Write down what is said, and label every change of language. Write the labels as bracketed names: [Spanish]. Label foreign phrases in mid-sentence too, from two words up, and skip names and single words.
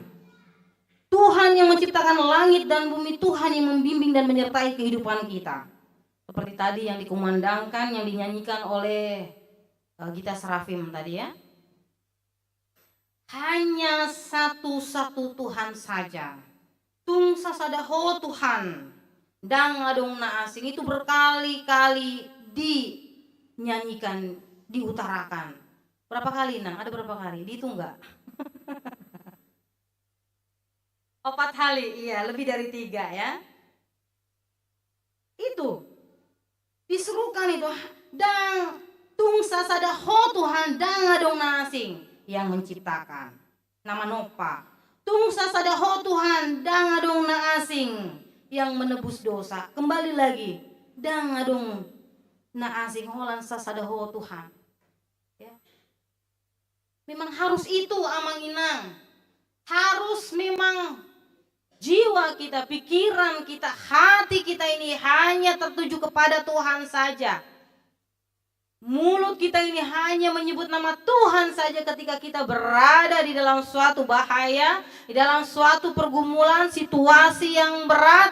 [Indonesian] Tuhan yang menciptakan langit dan bumi, Tuhan yang membimbing dan menyertai kehidupan kita. Seperti tadi yang dikumandangkan, yang dinyanyikan oleh Gita Serafim tadi ya. Hanya satu-satu Tuhan saja. [Batak Toba] Tung sasadaho Tuhan. Dang adong na asing. [Indonesian] Itu berkali-kali dinyanyikan, diutarakan. Berapa kali Nang? Ada berapa kali? Dihitung enggak? 4 kali, iya lebih dari 3 ya. Itu. Diserukan itu. [Batak Toba] Dang tung sasadaho Tuhan. Dang adong na asing. [Indonesian] Yang menciptakan nama Nopa. [Batak Toba] Tung sasadaho Tuhan, dang adong na asing [Indonesian] yang menebus dosa. Kembali lagi, [Batak Toba] dang adong na asing holan sasadaho Tuhan. [Indonesian] Ya. Memang harus itu Amanginang. Harus memang jiwa kita, pikiran kita, hati kita ini hanya tertuju kepada Tuhan saja. Mulut kita ini hanya menyebut nama Tuhan saja ketika kita berada di dalam suatu bahaya, di dalam suatu pergumulan, situasi yang berat.